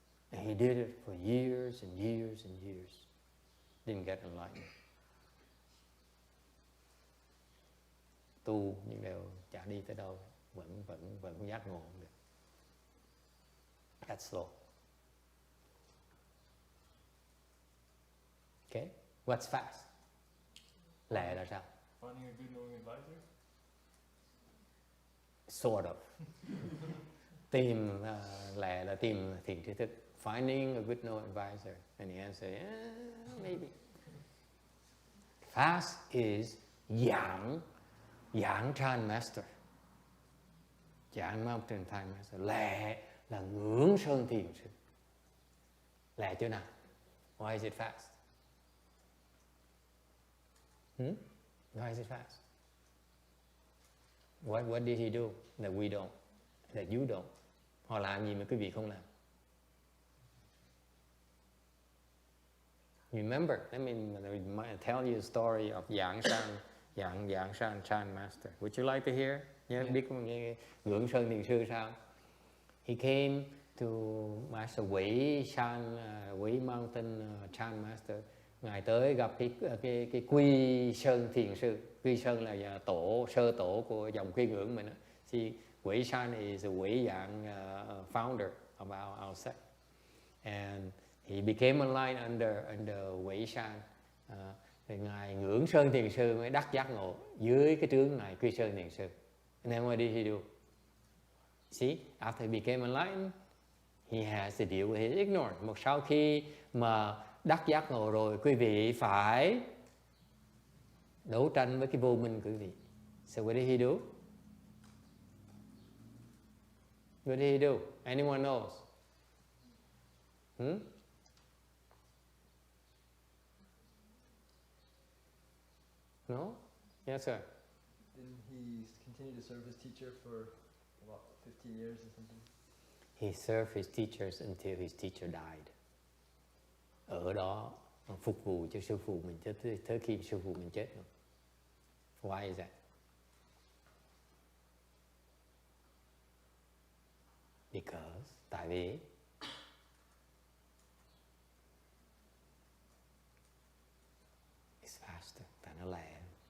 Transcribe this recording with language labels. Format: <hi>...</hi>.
<en>And he did it for years and years and years. Didn't get enlightened.</en> <vi>Tu nhưng đều chả đi tới đâu, vẫn giác ngộ không được.</vi> <en>That's slow. Okay, what's fast?</en> <vi>Lẹ là sao?</vi> <en>Finding a good knowing advisor? Sort of.</en> <vi>Tìm lẹ là tìm thiền tri thức.</vi> <en>Finding a good knowing advisor. And the answer is, maybe. Fast is Giảng Chan Master. Giảng Mountain Time Master.</en> <vi>Lẹ là ngưỡng sơn thiền sư. Lẹ chỗ nào?</vi> <en>Why is it fast? Why is it fast? What did he do that we don't, that you don't?</en> <vi>Họ làm gì mà quý vị không làm?</vi> <en>Remember, let me tell you a story of Giảng San Chan Master. Would you like to hear?</en> <vi>Nhớ biết ngưỡng sơn thiền sư sao?</vi> <en>He came to Master Wei Mountain Chan Master.</en> <vi>Ngài tới gặp cái Quy Sơn thiền sư. Quy Sơn là sơ tổ của dòng Quy ngưỡng mình.</vi> <en>See, Wei Shan is a Wei Yang founder of our sect, and he became enlightened under Wei Shan.</en> <vi>Thì ngài ngưỡng Sơn thiền sư mới đắc giác ngộ dưới cái trướng ngài Quy Sơn thiền sư.</vi> <en>And then what did he do? See, after he became enlightened, he has to deal with his ignorance.</en> <vi>Một sau khi mà đắc giác ngộ rồi, quý vị phải đấu tranh với cái vô minh của quý vị.</vi> <en>So what did he do? What did he do? Anyone knows? No? Yes, sir. Didn't he continue to serve his teacher for about 15 years or something? He served his teachers until his teacher died.</en> <vi>Ở đó phục vụ cho sư phụ mình tới khi sư phụ mình chết.</vi> <en>Why is that? Because,</en> <vi>tại vì</vi> <en>it's faster,</en> <vi>tại nó lẹ.</vi>